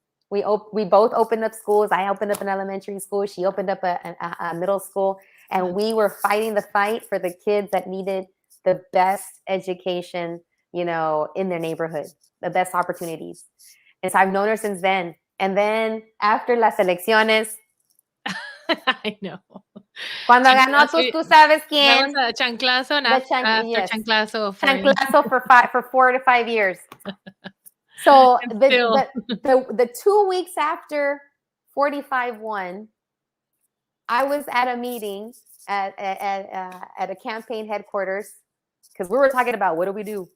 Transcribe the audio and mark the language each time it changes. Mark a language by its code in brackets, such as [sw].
[en] We both opened up schools. I opened up an elementary school. She opened up a middle school. And we were fighting the fight for the kids that needed the best education, in their neighborhood, the best opportunities. And so I've known her since then. And then after [es] las elecciones, [en] I know. [es] Cuando ganó, tú sabes quién. [en] That was a chanclazo, and after chanclazo. Chanclazo for 4 to 5 years. So And still. the 2 weeks after 45 won, I was at a meeting at a campaign headquarters because we were talking about what do we do?